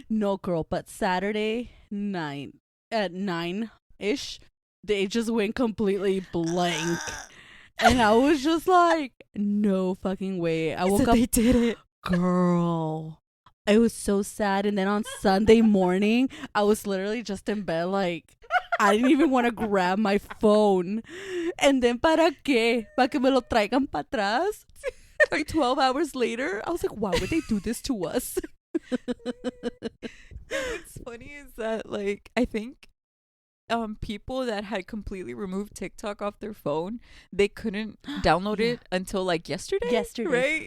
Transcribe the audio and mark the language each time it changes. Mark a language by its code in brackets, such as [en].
[en] No, girl, but Saturday at 9-ish, they just went completely blank. And I was just like, no fucking way. I woke up. They did it. Girl. It was so sad. And then on Sunday morning, I was literally just in bed, like, I didn't even want to grab my phone. And then, [es] ¿para qué? ¿Para que me lo traigan para atrás? [en] Like 12 hours later, I was like, why would they do this to us? What's funny is that, like, I think people that had completely removed TikTok off their phone, they couldn't download it until like yesterday, right?